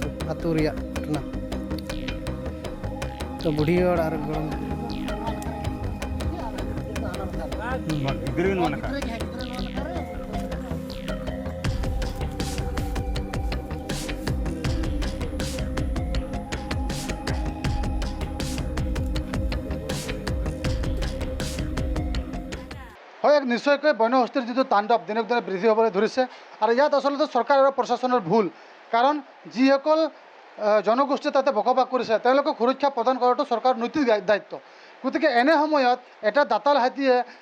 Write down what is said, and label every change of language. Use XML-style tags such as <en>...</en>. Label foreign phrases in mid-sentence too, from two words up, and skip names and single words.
<sat>ᱟᱹᱛᱩ ᱨᱮᱭᱟᱜ ᱜᱷᱚᱴᱚᱱᱟ ᱛᱚ ᱵᱩᱰᱷᱤ ᱦᱚᱲ ᱟᱨ ᱜᱚᱲᱚᱢ ᱜᱤᱫᱽᱨᱟᱹ ᱱᱚᱣᱟ ᱞᱮᱠᱟ</sat> <as>হয় এক নিশ্চয়কৈ বন্যহস্তীৰ যিটো তাণ্ডৱ দিনক দিনে বৃদ্ধি হ'বলৈ ধৰিছে আৰু ইয়াত আচলতে চৰকাৰ আৰু প্ৰশাসনৰ ভুল কাৰণ যিসকল জনগোষ্ঠীয়ে তাতে বসবাস কৰিছে তেওঁলোকক সুৰক্ষা প্ৰদান কৰাটো চৰকাৰৰ নৈতিক দায়িত্ব গতিকে এনে সময়ত এটা দাঁতাল হাতীয়ে</as>